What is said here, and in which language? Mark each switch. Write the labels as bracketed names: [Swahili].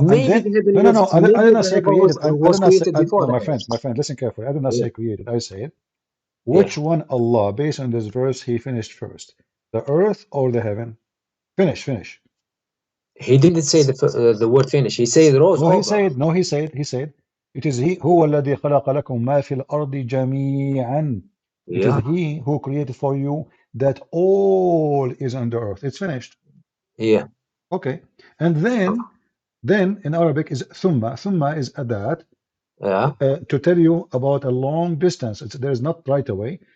[English] maybe the heaven I did not say created. was created before. My friend, listen carefully. I did not say created. I said, which one Allah, based on this verse, He finished first, the earth or the heaven? Finish. He didn't say the word finish. He said rose over. He said, it is He [Arabic] هو الذي خلق لكم ما في الأرض جميعا. [English] It is He who created for you that all is on the earth. It's finished. Yeah. Okay. And then in Arabic is thumma. Thumma is adat. To tell you about a long distance. There's not right away.